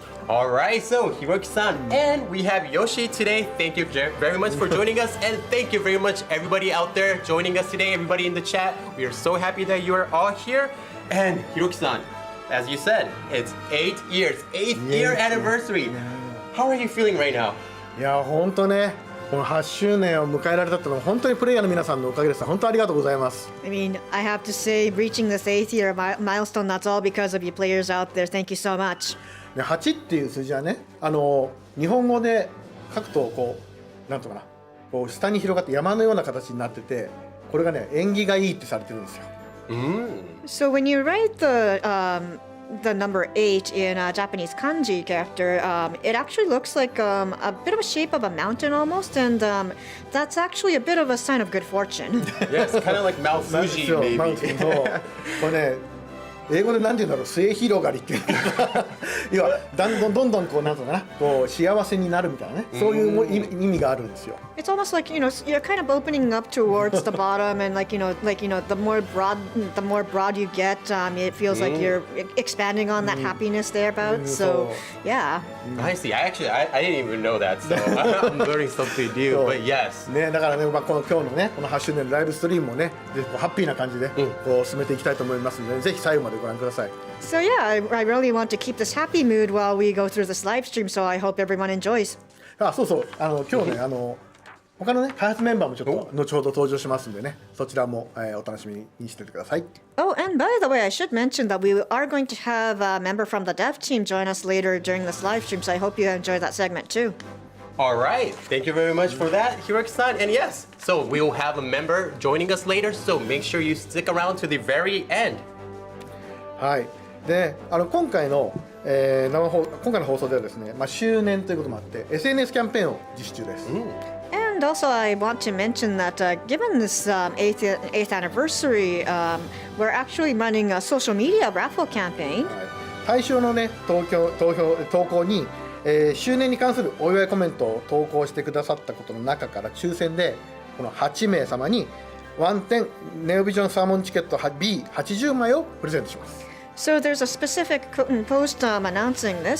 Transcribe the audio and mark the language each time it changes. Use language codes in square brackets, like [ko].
[en] Alright, so Hiroki-san, and we have Yoshi today. Thank you very much for joining us, and thank you very much everybody out there joining us today, everybody in the chat. We are so happy that you are all here. And Hiroki-san, as you said, it's 8 years, 8th year anniversary. How are you feeling right now? [ja] いや、本当ね、この8周年を迎えられたってのは本当にプレイヤーの皆さんのおかげです。本当ありがとうございます。 [en] I mean, I have to say, reaching this 8th year milestone, that's all because of you players out there. Thank you so much. [ja] 8っていう数字はね、日本語で書くとこうなんとかな、こう下に広がって山のような形になってて、これがね縁起がいいってされてるんですよ。 [en] So when you write the number 8 in Japanese kanji character, it actually looks like a bit of a shape of a mountain almost, and that's actually a bit of a sign of good fortune. Yes, kind of like Mount Fuji, [ja] そう [en] maybe. [ja] マウンテンそうこれね英語でなんて言うんだろう、末広がりっていうか要はどんどんこうなんとかな、こう幸せになるみたいなね、そういう意味があるんですよ。 [en] It's almost like, you know, you're kind of opening up towards the bottom, and like you know, the more broad you get, it feels like you're expanding on that happiness thereabout. So yeah. I see. I didn't even know that, so I'm learning something new. But yes. [ja] ね、だからね、この今日のね、この8周年のライブストリームもね、でハッピーな感じでこう進めていきたいと思いますので、ぜひ最後までご覧ください。 [en] So yeah, I really want to keep this happy mood while we go through this live stream. So I hope everyone enjoys. [ja] あ、そうそう、今日ね、他のね開発メンバーもちょっと後ほど登場しますんでね、そちらも、お楽しみにしててください。 [en] Oh, and by the way, I should mention that we are going to have a member from the dev team join us later during this live stream. So I hope you enjoy that segment too. All right. Thank you very much for that, Hiroki-san. And yes, so we will have a member joining us later. So make sure you stick around to the very end. [ja] はい。で、今回の放送ではですね、周年ということもあって SNS キャンペーンを実施中です。 [en] And also, I want to mention that given this 8th anniversary, we're actually running a social media raffle campaign. [ja] 対象のね投稿に、周年に関するお祝いコメントを投稿してくださったことの中から抽選でこの8名様にワンテンネオビジョンサーモンチケット B80 枚をプレゼントします。 [en] So there's a specific post announcing this.